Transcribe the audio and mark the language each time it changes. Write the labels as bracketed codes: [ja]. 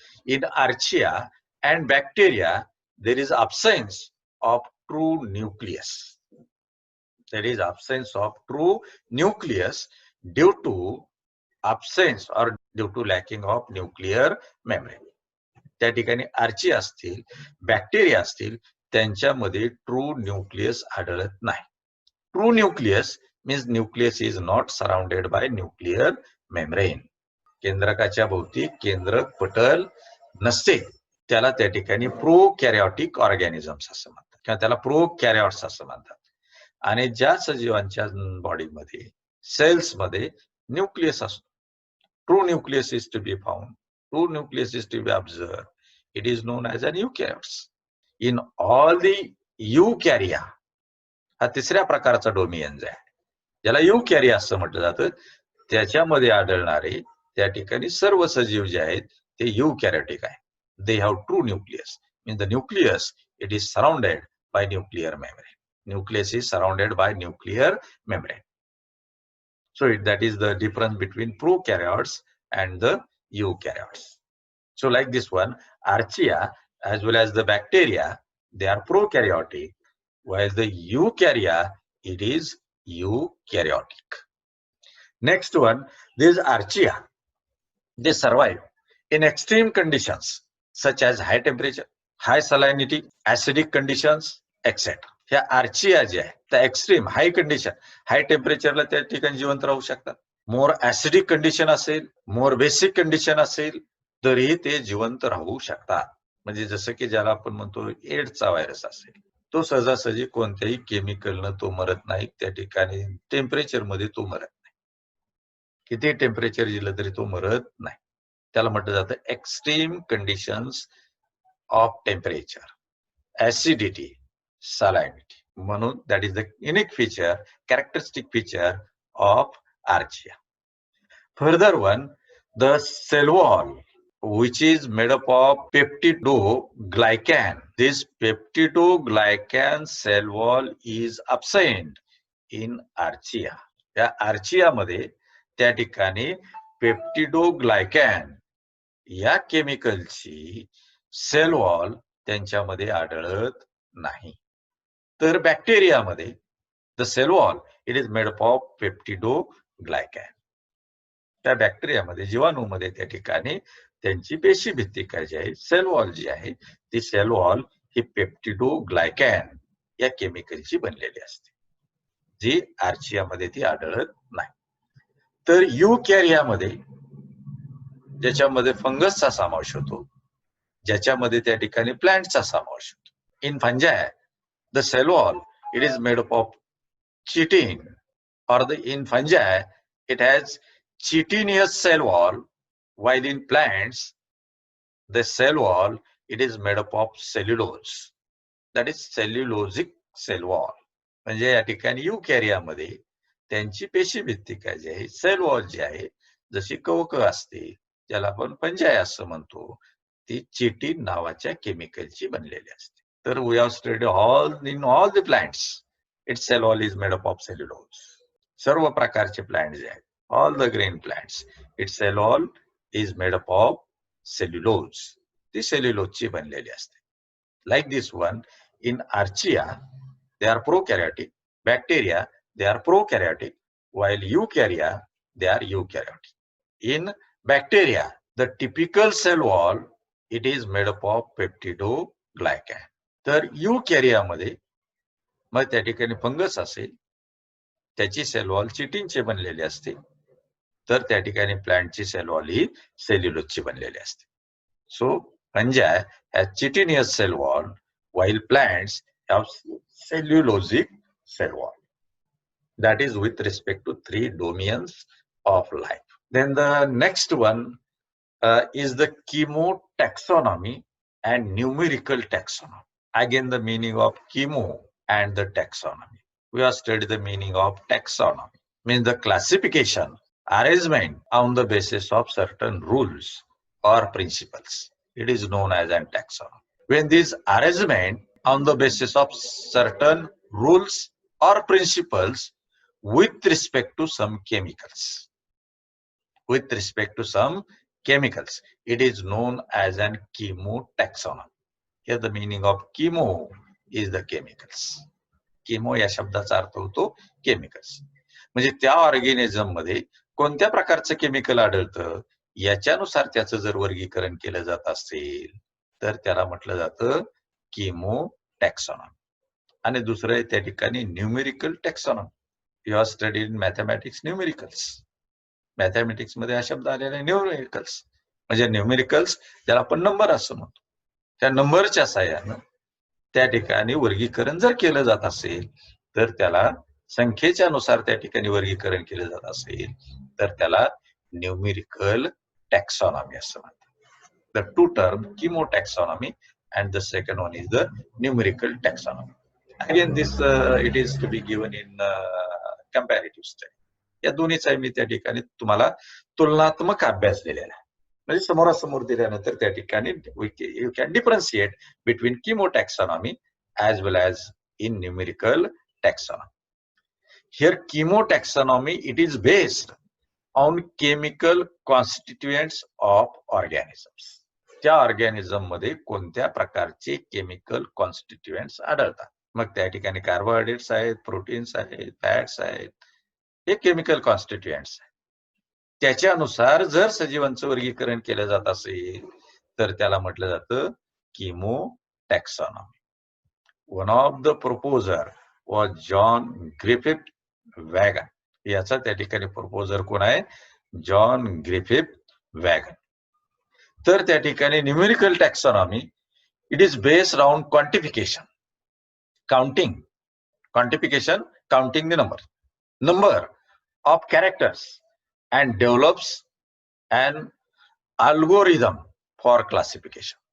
[en] In archaea and bacteria, there is absence of true nucleus. There is absence of true nucleus due to absence or due to lacking of nuclear membrane. [mr] त्या ठिकाणी Archaea असतील, bacteria असतील, त्यांच्यामध्ये true nucleus आढळत नाही. [en] True nucleus means nucleus is not surrounded by nuclear membrane. [mr] केंद्रकाच्या भोवती केंद्रक पटल नसते, त्याला त्या ठिकाणी प्रोकॅरियोटिक ऑर्गॅनिझम्स असं म्हणतात किंवा त्याला प्रोकॅरियोट्स असं म्हणतात. आणि ज्या सजीवांच्या बॉडीमध्ये सेल्समध्ये न्यूक्लियस असतो, [en] True nucleus is to be found, true nucleus is to be observed, it is known as an eukaryotes. In all the eukarya, [mr] हा तिसऱ्या प्रकारचा डोमियन्स आहे ज्याला eukarya असं म्हटलं जातं. त्याच्यामध्ये आढळणारे त्या ठिकाणी सर्व सजीव जे आहेत ते eukaryotic आहे. [en] They have true nucleus. Means the nucleus, it is surrounded by nuclear membrane. Nucleus is surrounded by nuclear membrane. So that is the difference between prokaryotes and the eukaryotes. So like this one, archaea as well as the bacteria, they are prokaryotic, while the eukarya, it is eukaryotic. Next one, this archaea, they survive in extreme conditions such as high temperature, high salinity, acidic conditions, etc. [mr] ह्या Archaea जे आहे त्या extreme हाय condition, हाय टेम्परेचरला त्या ठिकाणी जिवंत राहू शकतात. मोर acidic condition असेल, मोर बेसिक कंडिशन असेल, तरीही ते जिवंत राहू शकतात. म्हणजे जसं की ज्याला आपण म्हणतो एड्सचा व्हायरस असेल, तो सहजासहजी कोणत्याही केमिकलनं तो मरत नाही. त्या ठिकाणी टेम्परेचरमध्ये तो मरत नाही, किती टेम्परेचर दिलं तरी तो मरत नाही. त्याला म्हटलं जातं [en] Extreme conditions of temperature, acidity, salinity. म्हणून that is the unique feature, characteristic feature of archaea. Further one, the cell wall, which is made up of peptidoglycan. This peptidoglycan cell wall is absent in archaea. [mr] या archaea मध्ये त्या ठिकाणी पेप्टिडोग्लायकॅन या केमिकलची sale wall त्यांच्यामध्ये आढळत नाही. तर बॅक्टेरियामध्ये [en] The cell wall it is made up of peptidoglycan. [mr] त्या बॅक्टेरियामध्ये, जीवाणूमध्ये त्या ठिकाणी त्यांची पेशी भित्तिका जी आहे, सेल वॉल जी आहे, ती सेल वॉल ही पेप्टिडोग्लायकॅन या केमिकलची बनलेली असते, जी आर्चियामध्ये ती आढळत नाही. तर युकॅरियामध्ये ज्याच्यामध्ये फंगसचा समावेश होतो, ज्याच्यामध्ये त्या ठिकाणी प्लांटचा समावेश होतो. [en] In fungi the cell wall, it is made up of chitin, or in fungi it has chitinous cell wall, while in plants the cell wall it is made up of cellulose, that is cellulosic cell wall. [mr] म्हणजे या ठिकाणी युकॅरियामध्ये त्यांची पेशी भित्तिका जी आहे, sale wall जी आहे, जशी कवक असते ज्याला आपण फंजाय असं म्हणतो, ती चिटिन नावाच्या केमिकलची बनलेली असते. [en] तर we have studied in all the plants, its cell wall is made up of cellulose. [mr] सर्व प्रकारचे प्लांट जे आहेत, [en] all the green plants, its cell wall is made up of cellulose. [mr] ती सेल्युलोजची बनलेली असते. [en] Like this one, in archaea they are prokaryotic, bacteria they are prokaryotic, while eukarya they are eukaryotic. In bacteria, the typical cell wall, it is made up of peptidoglycan. [mr] तर युकॅरियामध्ये मग त्या ठिकाणी fungus असेल, त्याची sale wall चिटिनचे बनलेली असते, तर त्या ठिकाणी प्लांटची सेल वॉल ही सेल्युलोजची बनलेली असते. [en] So fungi has chitinous cell wall, while plants have cellulosic cell wall. That is with respect to 3 domains of life. Then the next one is the chemotaxonomy and numerical taxonomy. Again, the meaning of chemo and the taxonomy. We have studied the meaning of taxonomy. Means the classification, arrangement on the basis of certain rules or principles. It is known as an taxonomy. When this arrangement on the basis of certain rules or principles with respect to some chemicals, it is known as an chemotaxonomy. Here the meaning of chemo is the chemicals. [mr] Chemo या शब्दाचा अर्थ होतो chemicals. म्हणजे त्या organism मध्ये कोणत्या प्रकारचं chemical आढळतं याच्यानुसार त्याचं जर वर्गीकरण केलं जात असेल तर त्याला म्हटलं जातं कीमोटॅक्सॉनॉमी. आणि दुसरं आहे त्या ठिकाणी numerical taxonomy. [en] You are study in mathematics numericals. [mr] Mathematics मध्ये हा शब्द आलेला आहे न्यूमेरिकल्स. म्हणजे न्यूमेरिकल्स ज्याला आपण नंबर असं म्हणतो, त्या नंबरच्या साहाय्यानं त्या ठिकाणी वर्गीकरण जर केलं जात असेल तर त्याला संख्येच्या नुसार त्या ठिकाणी वर्गीकरण केलं जात असेल तर त्याला न्यूमेरिकल टॅक्सॉनॉमी असं म्हणतात. [en] The two terms, chemotaxonomy and the second one is the numerical taxonomy. Again, this it is to be given in comparative study. [mr] या दोन्हीचा मी त्या ठिकाणी तुम्हाला तुलनात्मक अभ्यास दिलेला आहे. म्हणजे समोरासमोर दिल्यानंतर त्या ठिकाणी [en] you can differentiate between chemotaxonomy as well as in numerical taxonomy. Here chemotaxonomy, it is based on chemical constituents of organisms. [mr] त्या ऑर्गॅनिझम मध्ये कोणत्या प्रकारचे केमिकल कॉन्स्टिट्युएंट्स आढळतात. मग त्या ठिकाणी कार्बोहायड्रेट्स आहेत, प्रोटीन्स आहेत, फॅट्स आहेत, हे केमिकल कॉन्स्टिट्युएंट्स आहेत. त्याच्यानुसार जर सजीवांचं वर्गीकरण केलं जात असेल तर त्याला म्हटलं जातं कीमोटॅक्सॉनॉमी. [en] One of the proposer was John Griffith Wagon. [mr] याचा त्या ठिकाणी प्रपोजर कोण आहे? John Griffith wagon. तर त्या ठिकाणी [en] Numerical taxonomy it is based on quantification, quantification, counting the number of characters and develops an algorithm for classification.